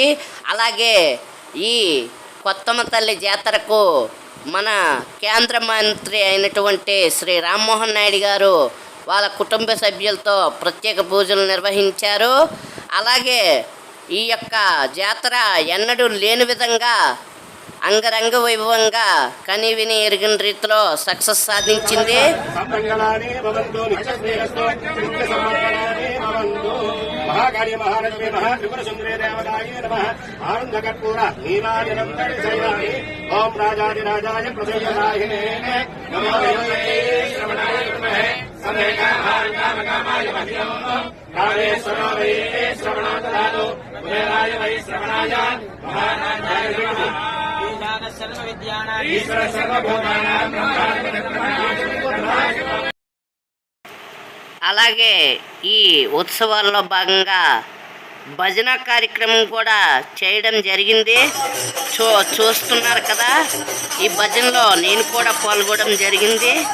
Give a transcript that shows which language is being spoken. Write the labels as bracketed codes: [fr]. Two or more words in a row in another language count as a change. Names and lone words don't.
[te] అలాగే ఈ కొత్తమ్మ తల్లి జాతరకు మన కేంద్ర మంత్రి అయినటువంటి శ్రీ రామ్మోహన్ నాయుడు గారు వాళ్ళ కుటుంబ సభ్యులతో ప్రత్యేక పూజలు నిర్వహించారు. అలాగే ఈ యొక్క జాతర ఎన్నడూ లేని విధంగా అంగరంగ వైభవంగా కనివిని ఎరిగిన రీతిలో సక్సెస్ సాధించింది. [sa] महाकाली महालक्ष्मी महात्रिपुर सुंदरी देवताय नमः आनंद कर्पूर नीलाजनं दर्शयामि ओम राजाधिराजाय प्रसन्नायिने नमो श्रवणाय नमः समेकामाय मह्यं कामेश्वरो वै श्रवणाददातु कुबेराय वै श्रवणाय महाराजाय नमः ईश्वर सर्वभूतानां ब्रह्माण्ड. [te] అలాగే ఈ ఉత్సవాల్లో భాగంగా భజన కార్యక్రమం కూడా చేయడం జరిగింది. చూస్తున్నారు కదా, ఈ భజనలో నేను కూడా పాల్గొనడం జరిగింది.